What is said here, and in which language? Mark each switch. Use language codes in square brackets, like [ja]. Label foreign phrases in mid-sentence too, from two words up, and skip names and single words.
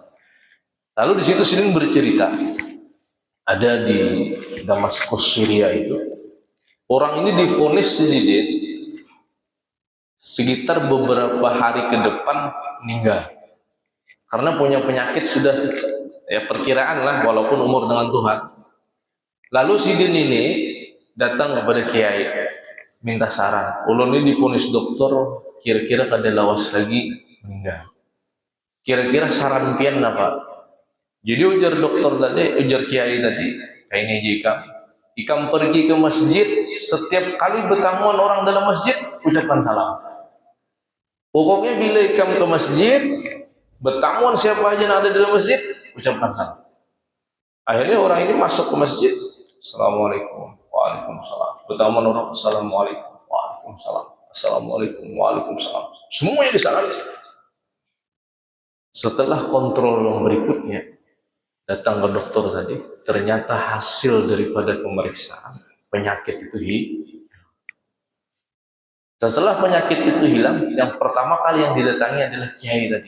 [id] Lalu di situ sini bercerita, ada di Damaskus Syria itu, orang ini divonis Yazid sekitar beberapa hari ke depan meninggal karena punya penyakit sudah ya perkiraan lah walaupun umur dengan Tuhan. Lalu si Din ini datang kepada Kiai minta saran. [bjn] Ulun ini divonis dokter kira-kira kada lawas lagi meninggal. [id] Kira-kira saran pian apa? Jadi ujar dokter tadi, ujar Kiai tadi, kayaknya jika ikam pergi ke masjid, setiap kali bertamuan orang dalam masjid, ucapkan salam. Pokoknya bila ikam ke masjid, bertamuan siapa aja yang ada dalam masjid, ucapkan salam. Akhirnya orang ini masuk ke masjid, [ar] السلام عليكم، وعليكم السلام. [id] Bertamuan orang, assalamualaikum, [ar] وعليكم السلام، السلام عليكم، وعليكم السلام. [id] Semuanya disalami. Setelah kontrol yang berikutnya, datang ke dokter tadi, ternyata hasil daripada pemeriksaan penyakit itu hilang. Setelah penyakit itu hilang, yang pertama kali yang didatangi adalah Kiai tadi.